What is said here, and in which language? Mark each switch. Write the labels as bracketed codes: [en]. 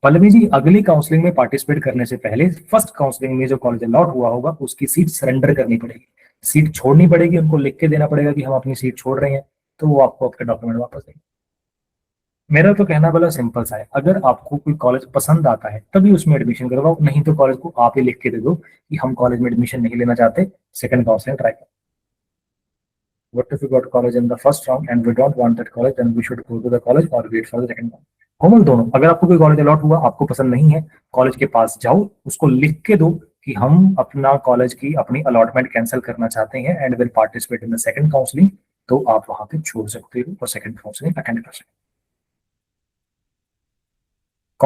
[hi] पल्लवी जी अगली काउंसलिंग में पार्टिसिपेट करने से पहले फर्स्ट काउंसलिंग में जो कॉलेज अलॉट हुआ होगा उसकी सीट सरेंडर करनी पड़ेगी, सीट छोड़नी पड़ेगी, उनको लिख के देना पड़ेगा कि हम अपनी सीट छोड़ रहे हैं, तो वो आपको आपके डॉक्यूमेंट वापस देंगे। मेरा तो कहना वाला सिंपल सा है, अगर आपको कोई कॉलेज पसंद आता है तभी उसमें एडमिशन करवाओ, नहीं तो कॉलेज को आप ही लिख के दे दो कि हम कॉलेज में एडमिशन नहीं लेना चाहते, सेकंड काउंसलिंग ट्राई करो। [en] What if we got college in the first round and we don't want that college, then we should go to the college or wait for the second round। [hi] कोमल दोनों, अगर आपको कोई college allot हुआ आपको पसंद नहीं है, कॉलेज के पास जाओ, उसको लिख के दो कि हम अपना कॉलेज की अपनी अलॉटमेंट कैंसिल करना चाहते हैं [en] and will participate in the second counselling, [hi] तो आप वहां पे छोड़ सकते हो और सेकंड काउंसलिंग अटेंड कर सकते हो।